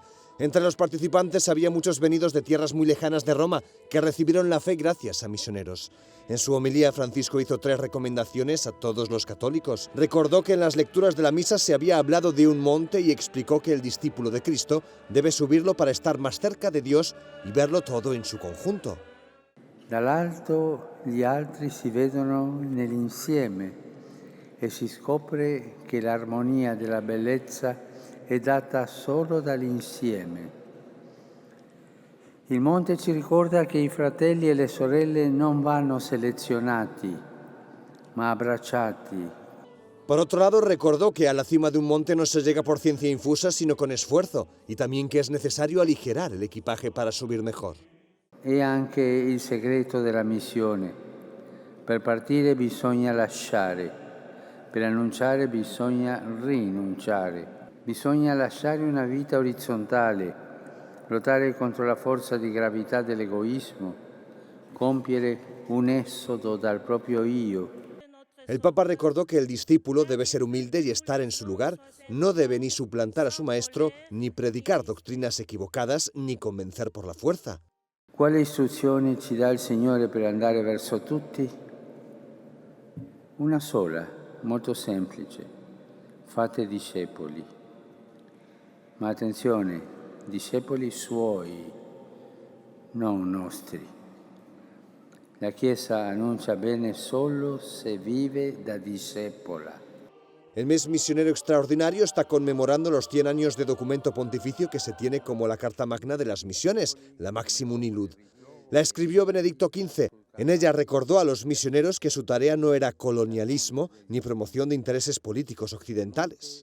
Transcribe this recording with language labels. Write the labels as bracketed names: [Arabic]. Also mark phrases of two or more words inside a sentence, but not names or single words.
[Spanish] Entre los participantes había muchos venidos de tierras muy lejanas de Roma que recibieron la fe gracias a misioneros. En su homilía, Francisco hizo 3 recomendaciones a todos los católicos. Recordó que en las lecturas de la misa se había hablado de un monte y explicó que el discípulo de Cristo debe subirlo para estar más cerca de Dios y verlo todo en su conjunto. [Italian] Dall'alto gli altri si vedono nell'insieme e si scopre che l'armonia della bellezza è data solo dall'insieme. Il monte ci ricorda che i fratelli e le sorelle non vanno selezionati, ma abbracciati. [Spanish] Por otro lado, recordó que a la cima de un monte no se llega por ciencia infusa, sino con esfuerzo, y también que es necesario aligerar el equipaje para subir mejor. [Italian] È anche il segreto della missione. Per partire bisogna lasciare, per annunciare bisogna rinunciare. Bisogna lasciare una vita orizzontale, lottare contro la forza di gravità dell'egoismo, compiere un esodo dal proprio io. [Spanish] El Papa recordó que el discípulo debe ser humilde y estar en su lugar, no debe ni suplantar a su maestro, ni predicar doctrinas equivocadas, ni convencer por la fuerza. [Italian] Quali istruzioni ci dà il Signore per andare verso tutti? Una sola, molto semplice: fate discepoli. Ma attenzione, discepoli suoi, non nostri. La Chiesa annuncia bene solo se vive da discepola. [Spanish] El mes misionero extraordinario está conmemorando los 100 años de documento pontificio que se tiene como la Carta Magna de las Misiones, la Maximum Illud. La escribió Benedicto XV. En ella recordó a los misioneros que su tarea no era colonialismo ni promoción de intereses políticos occidentales.